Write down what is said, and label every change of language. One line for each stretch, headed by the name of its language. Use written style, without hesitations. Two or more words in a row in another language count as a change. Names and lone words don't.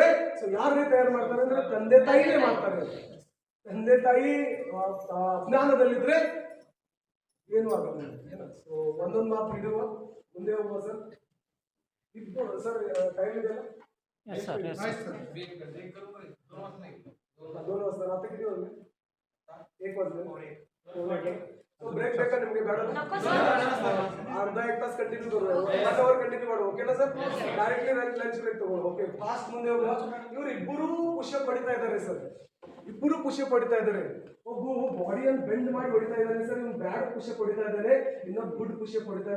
Kannada: ಸೊ ಯಾರನ್ನೇ ತಯಾರು ಮಾಡ್ತಾರೆ ಅಂದ್ರೆ ತಂದೆ ತಾಯಿನೇ ಮಾಡ್ತಾರೆ. ತಂದೆ ತಾಯಿ ಅಜ್ಞಾನದಲ್ಲಿದ್ರೆ ಏನು ಆಗಲ್ಲ. ಸೊ ಒಂದೊಂದು ಮಾತು ಹಿಡುವ, ಮುಂದೆ ಹೋಗುವ ಸರ್. ಇಬ್ಬರು
English: sir time
Kannada: ಇದೆಯಲ್ಲ?
Marathi: दोनों वाजता आता किती वाजले?
Kannada: 1 वाजले. ब्रेक ಬೇಕಾ ನಿಮಗೆ? ಬೇಡ, ಅರ್ಧ 1 ತಾಸು ಕಂಟಿನ್ಯೂ ಕರು, 1
English: hour continue
Kannada: ಮಾಡು, ಓಕೆನಾ ಸರ್?
English: directly lunch break
Kannada: ತಗೊಳ್ಳಿ, ಓಕೆ? ಫಾಸ್ಟ್ ಮುಂದೆ ಹೋಗುವ. ಇವ್ರು ಇಬ್ಬರು ಪುಷಪ್ ಹೊಡಿತಾ ಇದ್ದಾರೆ ಸರ್, ಇಬ್ಬರು ಪುಷಪ್ ಹೊಡಿತಾ ಇದ್ದಾರೆ. ಒಬ್ಬ ಬಾಡಿಯನ್ನು ಬೆಂಡ್ ಮಾಡಿ ಹೊಡಿತಾ ಇದ್ದಾನೆ ಸರ್, ಇವ್ನು
English: bad pushup
Kannada: ಹೊಡಿತಾ ಇದ್ದಾನೆ, ಇನ್ನೊಬ್ಬ
English: good pushup
Kannada: ಹೊಡಿತಾನೆ.